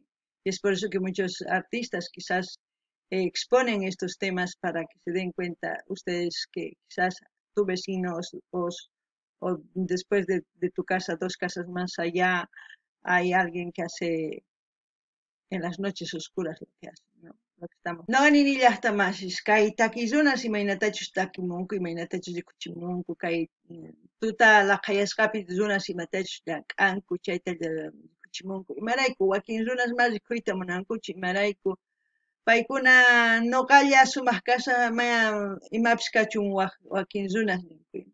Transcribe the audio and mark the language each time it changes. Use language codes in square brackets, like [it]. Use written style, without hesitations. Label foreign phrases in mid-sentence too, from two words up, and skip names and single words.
[es] Y es por eso que muchos artistas quizás exponen estos temas para que se den cuenta ustedes que quizás tu vecino o después de tu casa, 2 casas más allá, hay alguien que hace en las noches oscuras lo que hacen, ¿no? Lo que estamos. No ni hasta más, es [qu] kay takizunas imaynatachus takimunku, imaynatachus rikuchimunku, kay tuta laqayasqapi runas imatachus llank'anku, chayta rikuchimunku. Imarayku wakin runas más rikuyta munankuchu, imarayku paykuna noqalla sumaq kasa maya imapis kachun wakin runas ninkuyman.